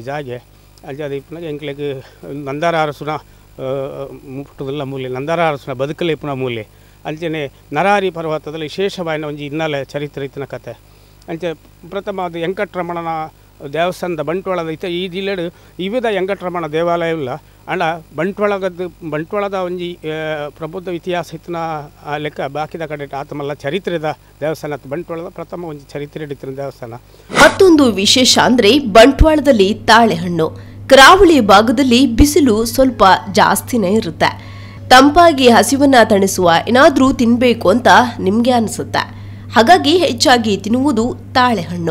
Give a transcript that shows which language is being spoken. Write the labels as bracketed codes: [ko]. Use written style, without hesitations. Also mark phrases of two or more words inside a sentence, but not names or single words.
[tcy] ಜಾಗೆ ಅಂಚೆ ಅದು ಇಪ್ಪನಾಗ ಎಂಕ್ಲೆಗೆ ನಂದಾರ ಅರಸುನ ಮುಟ್ಟುದಲ್ಲ ಮೂಲೆ ನಂದಾರ ಅರಸುನ ಬದುಕಲೆ ಇಪ್ಪನ ಮೂಲೆ ಅಂಚನೆ ನರಹರಿ ಪರ್ವತದಲ್ಲಿ ವಿಶೇಷವಾದ ಒಂಜಿ ಹಿನ್ನೆಲೆ ಚರಿತ್ರೆ ಇತ್ತಿನ ಕತೆ ಅಂಚೆ ಪ್ರಥಮವಾದ ವೆಂಕಟರಮಣನ ದೇವಸ್ಥಾನದ ಬಂಟ್ವಾಳದ ಈ ಜಿಲ್ಲೆಡು ವಿವಿಧ ವೆಂಕಟರಮಣ ದೇವಾಲಯವಿಲ್ಲ ಅಂಡ ಬಂಟ್ವಾಳದ ಒಂಜಿ ಪ್ರಬುದ್ಧ ಇತಿಹಾಸ ಇತ್ತಿನ ಲೆಕ್ಕ ಬಾಕಿದ ಕಡೆ ಆತಮಲ್ಲ ಚರಿತ್ರೆದ ದೇವಸ್ಥಾನ ಬಂಟ್ವಾಳದ ಪ್ರಥಮ ಒಂಜಿ ಚರಿತ್ರೆ ಇತ್ತಿನ ದೇವಸ್ಥಾನ. [kn] ಮತ್ತೊಂದು ವಿಶೇಷ ಅಂದ್ರೆ ಬಂಟ್ವಾಳದಲ್ಲಿ ತಾಳೆಹಣ್ಣು. ಕರಾವಳಿ ಭಾಗದಲ್ಲಿ ಬಿಸಿಲು ಸ್ವಲ್ಪ ಜಾಸ್ತಿನೇ ಇರುತ್ತೆ. ತಂಪಾಗಿ ಹಸಿವನ್ನ ತಣಿಸುವ ಏನಾದ್ರೂ ತಿನ್ಬೇಕು ಅಂತ ನಿಮ್ಗೆ ಅನಿಸುತ್ತೆ. ಹಾಗಾಗಿ ಹೆಚ್ಚಾಗಿ ತಿನ್ನುವುದು ತಾಳೆಹಣ್ಣು.